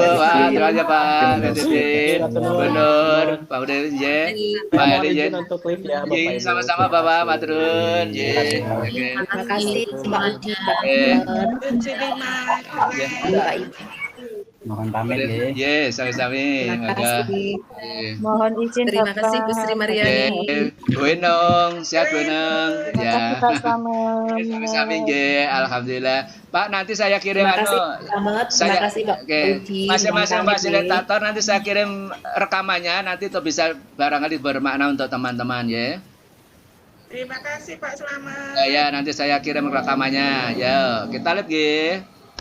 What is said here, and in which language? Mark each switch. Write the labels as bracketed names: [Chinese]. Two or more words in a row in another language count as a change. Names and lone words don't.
[Indonesian] Terima kasih Pak Gubernur, Pak Ude, Pak Edi, sama-sama Bapak Maturun. Terima kasih Pak Udi, Mohon pamit ya. Sami-sami. Terima kasih. Mohon izin Terima kasih Bu Sri Mariani. Bu Enong, sehat Bu Enong. Ya. [Javanese] Sami-sami nggih, [Indonesian] alhamdulillah. Pak, nanti saya kirim Terima kasih Pak Udi. masing-masing fasilitator nanti saya kirim rekamannya, nanti itu bisa barangkali bermakna untuk teman-teman ya. Terima kasih Pak Selamat. Ya, nanti saya kirim rekamannya. Ya, kita lihat nggih.